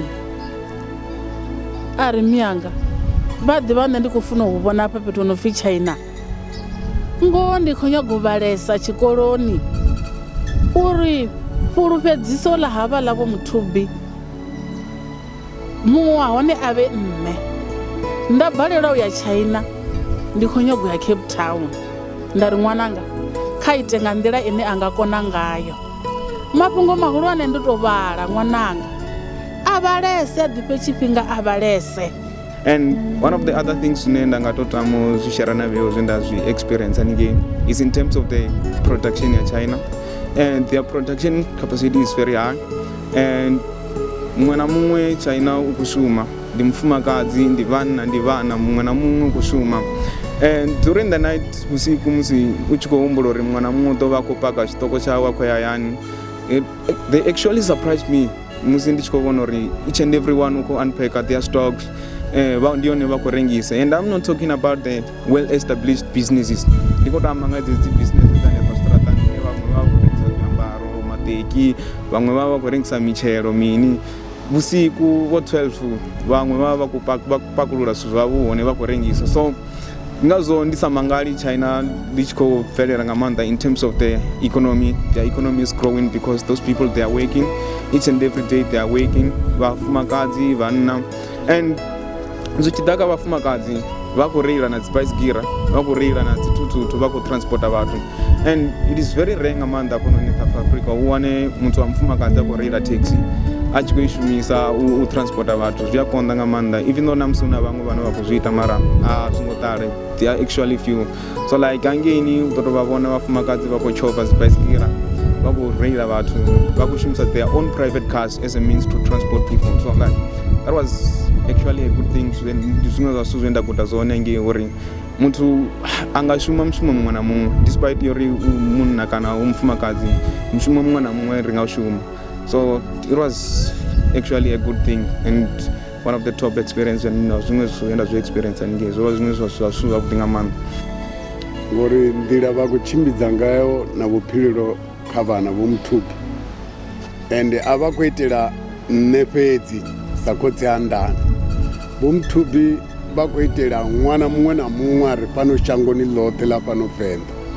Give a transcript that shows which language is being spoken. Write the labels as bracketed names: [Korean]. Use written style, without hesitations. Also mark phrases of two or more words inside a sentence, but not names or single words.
[Venda] A ri miyanga vha ḓivha nṋe ndi khou funa u vhona hafha fhethu no pfhi China, ngoho ndi khou nyaga u vhalesa tshikoloni uri fhulufhedziso ḽa havha ḽa vho Muthubi muṅwe wa hone a vhe nṋe. Nda balelwa u ya China, ndi khou nyaga u ya Cape Town. Nda ri ṅwananga kha ite nga nḓila ine a nga kona ngayo. Mafhungo mahulwane ndo tou vhala ṅwananga a vhalese, a ḓifhe tshifhinga a vhalese. [English] And one of the other things [Venda] nda nga tou tama zwi share na vheo zwe nda zwi experience haningei [English] is in terms of the production [Venda] ya China, [English] and their production capacity is very high, and [Venda] muṅwe na muṅwe China u khou shuma, ndi mufumakadzi, ndi vhanna, ndi vhana, muṅwe na muṅwe u khou shuma. [English] And during the night [Venda] vhusiku musi u tshi khou humbula uri muṅwe na muṅwe ḓo vha khou paka tshiṱoko tshawe a khou ya hayani, [English] they actually surprised me [Venda] musi ndi tshi khou vhona uri [English] each and everyone [Venda] u khou [English] unpack their stocks, [Venda] ndi hone vha khou rengisa. [English] And I'm not talking about the well-established businesses, [Venda] ndi khou tamba nga dzedzi businesses dzane pa straṱani hune vhaṅwe vha khou rengisa zwiambaro, maṱeki, vhaṅwe vha vha khou rengisa mitshelo mini. Vhusiku vo 12 vhaṅwe vha vha khou pakulula zwithu zwavho hone vha khou rengisa. So ngazwo ndi sa mangali China ndi tshi khou bvelela nga maanḓa [English] in terms of the economy. Their economy is growing because those people, they are working each and every day, they are working. [Venda] Vhafumakadzi, vhanna, and zwi tshi ḓa kha vhafumakadzi vha khou reila na dzi baisigira, vha khou reila na dzi thuthu, vha khou transporta vhathu. [English] And it is very rare [Venda] nga maanḓa hafhanoni South Africa u wane muthu wa mufumakadzi a khou reila taxi a tshi khou i shumisa u transporta vhathu. Zwi a konḓa nga maanḓa, [English] even though [Venda] na musi hu na vhaṅwe vhane vha khou zwi ita, mara a zwi ngo ṱale, [English] they are actually few. So like [Venda] hangeini u ḓo tou vha vhona vhafumakadzi vha khou tshofa dzi baisigira, vha khou reila vhathu, vha khou shumisa [English] their own private cars as a means to transport people. So like that was actually a good thing. [Venda] Ndi zwiṅwe zwa zwithu zwe nda guda zwone hangei uri muthu a nga shuma mushumo muṅwe na muṅwe despite uri u munna kana u mufumakadzi, mushumo muṅwe na muṅwe ri nga u shuma. [English] So it was actually a good thing and one of the top experience, and [Venda] zwiṅwe zwe nda zwi experience haningei zwo vha zwiṅwe zwa zwithu zwavhuḓi nga maanḓa, ngori nḓila vha khou tshimbidza ngayo na vhuphilelo kha vhana vho Muthubi, ende a vha khou itela nṋe fhedzi sa khotsi a ndani. Vho Muthubi vha khou itela ṅwana muṅwe na muṅwe a re fhano shangoni ḽoṱhe ḽa fhano Venḓa.